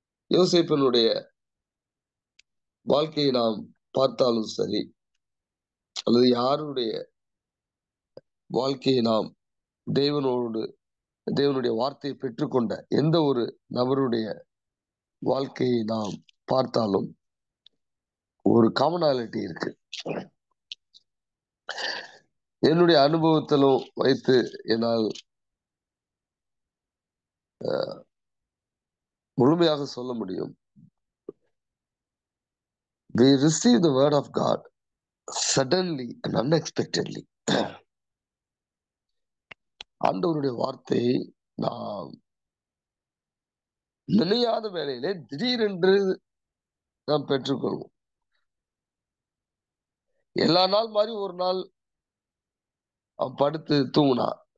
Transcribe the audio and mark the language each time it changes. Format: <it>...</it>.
<ta>யோசேப்பினுடைய வாழ்க்கையை நாம் பார்த்தாலும் சரி, அல்லது யாருடைய வாழ்க்கையை நாம் தேவனோடு தேவனுடைய வார்த்தையை பெற்றுக்கொண்ட எந்த ஒரு நபருடைய வாழ்க்கையை நாம் பார்த்தாலும் ஒரு காமனாலிட்டி இருக்கு. என்னுடைய அனுபவத்திலும் வைத்து என்னால் முழுமையாக சொல்ல முடியும்.</ta> <en>We receive the word of God suddenly and unexpectedly.</en> <ta>ஆண்டவருடைய வார்த்தையை நாம் நினையாத வேளையிலே திடீரென்று நாம் பெற்றுக்கொள்வோம். எல்லா நாள் மாதிரி ஒரு நாள் அவன் படுத்து தூங்கினா.</ta>